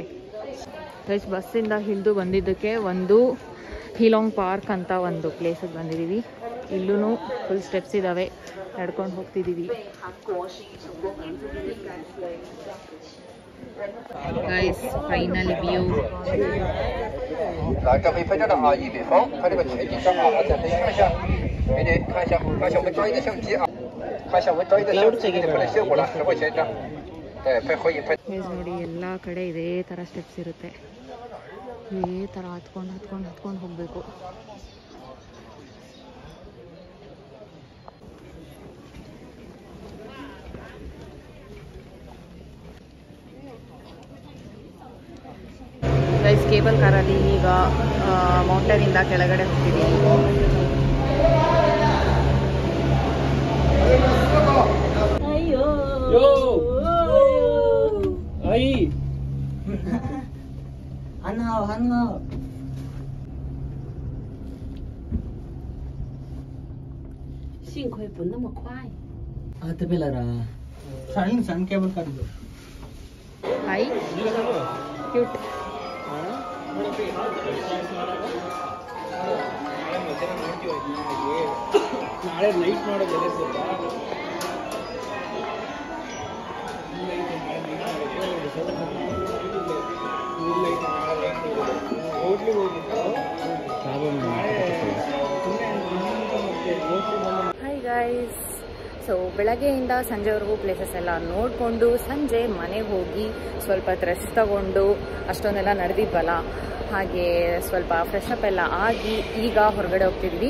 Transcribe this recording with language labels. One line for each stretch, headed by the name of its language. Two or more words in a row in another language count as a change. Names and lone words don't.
Kannada: ಗೈಸ್, ಬಸ್ಸಿಂದ ಇಳಿದು ಬಂದಿದ್ದಕ್ಕೆ ಒಂದು ಹೀಲಾಂಗ್ ಪಾರ್ಕ್ ಅಂತ ಒಂದು ಪ್ಲೇಸಿಗೆ ಬಂದಿದ್ದೀವಿ. ಇಲ್ಲೂ
English: full steps
Kannada: ಇದ್ದಾವೆ, ನಡ್ಕೊಂಡು ಹೋಗ್ತಿದ್ದೀವಿ. ಗೈಸ್,
English: final view.
Chinese: 这可以拍照的啊，一北方，看这个全景上啊，再可以看一下，美女看一下，看一下我们专业的相机啊，看一下我们专业的相机给你拍的效果了，10块钱一张，对，拍合影拍。
Kannada: ನೋಡಿ, ಎಲ್ಲ ಕಡೆ ಇದೇ ಥರ ಸ್ಟೆಪ್ಸ್ ಇರುತ್ತೆ. ಇದೇ ಥರ ಹತ್ಕೊಂಡು ಹೋಗಬೇಕು. ಗೈಸ್, ಕೇಬಲ್ ಕಾರಲ್ಲಿ ಈಗ ಮೌಂಟೇನಿಂದ ಕೆಳಗಡೆ ಹೋಗ್ತಿದ್ದೀವಿ.
Chinese: 很好。幸亏不那么快。
Kannada: ಅದು ಬೇಲರ ಸಣ್ಣ
English: cable car
Kannada: ಇದು.
English: hi, cute.
Kannada: ನಾಳೆ ನೈಟ್ ಮಾಡೋದು ಹಾಯ್ ಗೈಸ್, ಸೊ ಬೆಳಗ್ಗೆಯಿಂದ ಸಂಜೆವರೆಗೂ ಪ್ಲೇಸಸ್ ಎಲ್ಲ ನೋಡಿಕೊಂಡು ಸಂಜೆ ಮನೆಗೆ ಹೋಗಿ ಸ್ವಲ್ಪ ರೆಸ್ಟ್ ತಗೊಂಡು ಅಷ್ಟೊಂದೆಲ್ಲ ನಡೆದಿದ್ವಲ್ಲ, ಹಾಗೆ ಸ್ವಲ್ಪ
English: fresh up
Kannada: ಎಲ್ಲ ಆಗಿ ಈಗ ಹೊರಗಡೆ ಹೋಗ್ತಿದ್ವಿ.